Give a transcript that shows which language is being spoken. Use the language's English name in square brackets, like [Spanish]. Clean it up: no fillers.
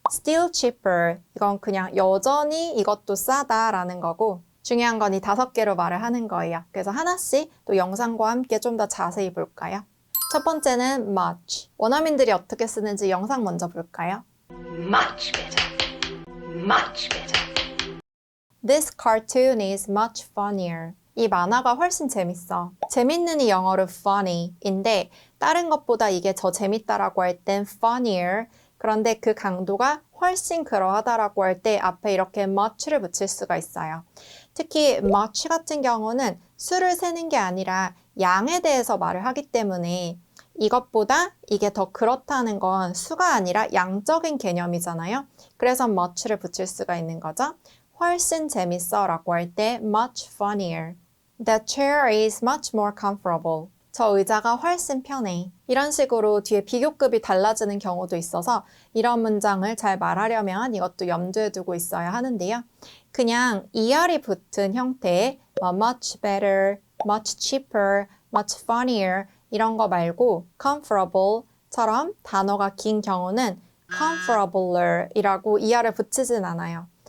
[English] still cheaper [Korean] 이건 그냥 여전히 이것도 싸다라는 거고 중요한 건 이 5개로 말을 하는 거예요. 그래서 하나씩 또 영상과 함께 좀 더 자세히 볼까요? 첫 번째는 much. 원어민들이 어떻게 쓰는지 영상 먼저 볼까요? [English] Much better. Much better. This cartoon is much funnier. [Korean] 이 만화가 훨씬 재밌어. 재밌는이 영어로 funny인데 다른 것보다 이게 더 재밌다라고 할 땐 funnier. 그런데 그 강도가 훨씬 그러하다라고 할 때 앞에 이렇게 much를 붙일 수가 있어요. 특히 much 같은 경우는 수를 세는 게 아니라 양에 대해서 말을 하기 때문에 이것보다 이게 더 그렇다는 건 수가 아니라 양적인 개념이잖아요. 그래서 much를 붙일 수가 있는 거죠. 훨씬 재밌어 라고 할 때 much funnier. [English] That chair is much more comfortable. [Korean] 저 의자가 훨씬 편해. 이런 식으로 뒤에 비교급이 달라지는 경우도 있어서 이런 문장을 잘 말하려면 이것도 염두에 두고 있어야 하는데요. 그냥 er이 붙은 형태의 [English] much better, much cheaper, much funnier [Korean] 이런 거 말고 comfortable처럼 단어가 긴 경우는 comfortabler 이라고 er을 붙이진 않아요.